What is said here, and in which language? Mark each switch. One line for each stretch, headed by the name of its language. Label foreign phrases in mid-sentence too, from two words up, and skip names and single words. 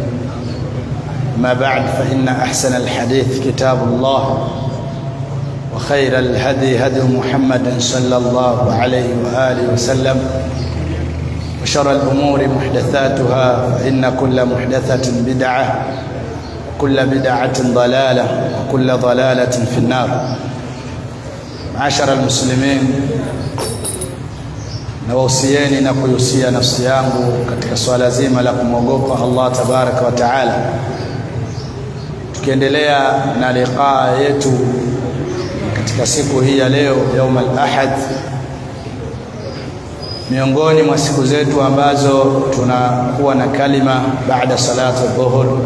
Arabic: ما بعد، فإن أحسن الحديث كتاب الله، وخير الهدي هدي محمد صلى الله عليه وآله وسلم، وشر الأمور محدثاتها، فإن كل محدثة بدعة، وكل بدعة ضلالة، وكل ضلالة في النار. معاشر المسلمين،
Swahili: nawausieni na kuyusia nafsi yangu katika swala zima la kumwogopa Allah
Arabic: تبارك وتعالى,
Swahili: tukiendelea na liqaa yetu katika siku hii ya leo,
Arabic: يوم الأحد,
Swahili: miongoni mwa siku zetu ambazo tunakuwa na kalima baada
Arabic: صلاة الظهر,